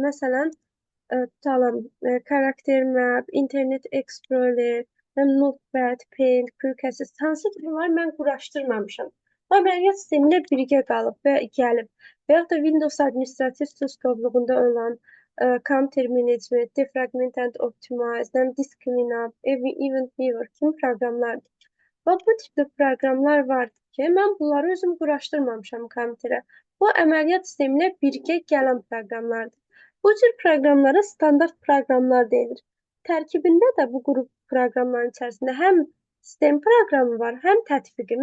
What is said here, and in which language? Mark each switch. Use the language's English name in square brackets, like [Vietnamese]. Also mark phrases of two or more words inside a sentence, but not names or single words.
[Azerbaijani] Məsələn, tutalım, Character Map, Internet Explorer, Notepad, Paint, Quick Access, hansı ki bunları mən quraşdırmamışam. Bu əməliyyat sistemi ilə birgə qalıb və gəlib. Və yaxud da Windows administrativ sustovluğunda olan Counter Management, Defragment and Optimize, Disk Cleanup, Event Viewer kimi proqramlardır. Və bu tipdə proqramlar var ki, mən bunları özüm quraşdırmamışam kompüterə. Bu əməliyyat sistemi ilə birgə gələn proqramlardır. Bu cür proqramlara standart proqramlar deyilir. Tərkibində də bu qrup proqramların içərisində həm sistem proqramı var, həm tətbiqi.